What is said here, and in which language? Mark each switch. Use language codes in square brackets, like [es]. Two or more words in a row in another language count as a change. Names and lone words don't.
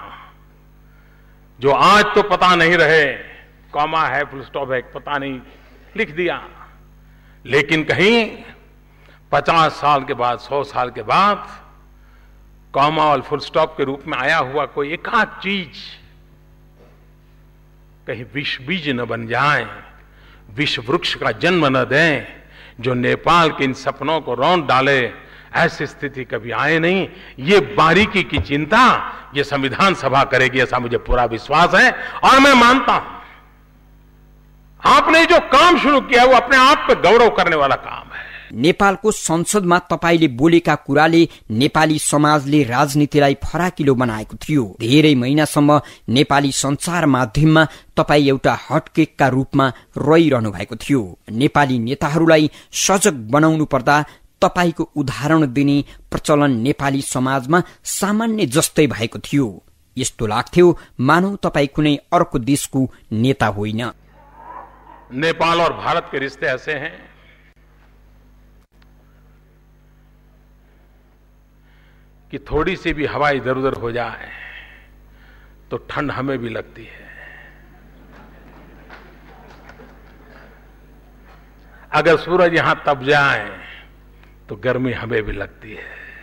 [hi] जो आज तो पता नहीं रहे, कॉमा है, [en] full stop [hi] है, पता नहीं, लिख दिया, लेकिन कहीं 50 साल के बाद, 100 साल के बाद कॉमा और [en] full stop [hi] के रूप में आया हुआ कोई एकाध चीज कहीं विष बीज न बन जाए, विष वृक्ष का जन्म न दें, जो नेपाल के इन सपनों को रौंद डाले। ऐसी स्थिति कभी आए नहीं। ये बारीकी की चिंता ये संविधान सभा करेगी, ऐसा मुझे पूरा विश्वास है। और मैं मानता हूं आपने जो काम शुरू किया वो अपने आप पे गौरव करने वाला काम है। [ne] नेपालको संसदमा तपाईले बोलेका कुराले नेपाली समाजले राजनीतिलाई फराकिलो बनाएको थियो। धेरै महिनासम्म नेपाली संचार माध्यममा तपाई एउटा हटकेकका रूपमा रहिरहनु भएको थियो। नेपाली नेताहरूलाई सजग बनाउनु पर्दा तपाईको उदाहरण दिने प्रचलन नेपाली समाजमा सामान्य जस्तै भएको थियो। यस्तो लाग्थ्यो मानौ तपाई कुनै अर्को देशको नेता होइन। [hi] नेपाल और भारत के रिश्ते ऐसे हैं कि थोड़ी सी भी हवा इधर उधर हो जाए तो ठंड हमें भी लगती है। अगर सूरज यहां तप जाए तो गर्मी हमें भी लगती है।